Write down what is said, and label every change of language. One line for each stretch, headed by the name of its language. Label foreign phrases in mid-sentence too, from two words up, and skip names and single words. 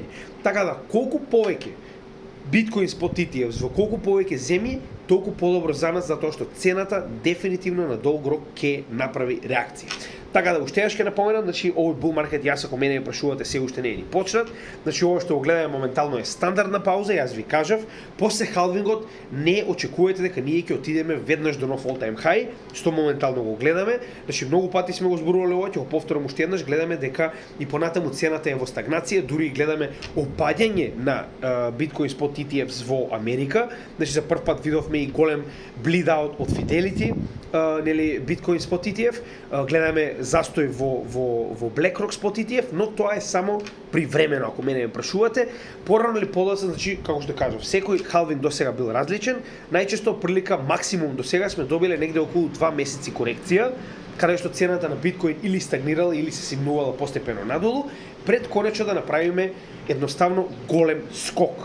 Macedonian: Така да колку повеќе Bitcoin
English: spot ETF
Macedonian: во колку повеќе земји, толку подобро за нас, затоа што цената дефинитивно на долг рок ќе направи реакција. Така да уште ќе напоменам, значи овој
English: bull market,
Macedonian: јас ако мене ме прашувате, се уште не е ни почнат. Значи ова што го гледаме моментално е стандардна пауза, јас ви кажав, после халвингот не очекувате дека ние ќе отидеме веднаш до нов
English: all time high,
Macedonian: што моментално го гледаме. Значи многу пати сме го зборувале ова, ќе го повторам уште еднаш, гледаме дека и понатаму цената е во стагнација, дури и гледаме опаѓање на Bitcoin
English: spot ETFs
Macedonian: во Америка. Значи за прв пат видовме и голем
English: bleed out
Macedonian: од Fidelity, нели Bitcoin
English: spot ETF,
Macedonian: гледаме застој во BlackRock
English: spot ETF,
Macedonian: но тоа е само привремено, ако мене ме прашувате. Порано или подоцна, значи, како што кажав, секој халвинг до сега бил различен. Најчесто прилика максимум до сега сме добиле негде околу 2 месеци корекција, каде што цената на биткоин или стагнирала или се симнувала постепено надолу, пред конечно да направиме едноставно голем скок.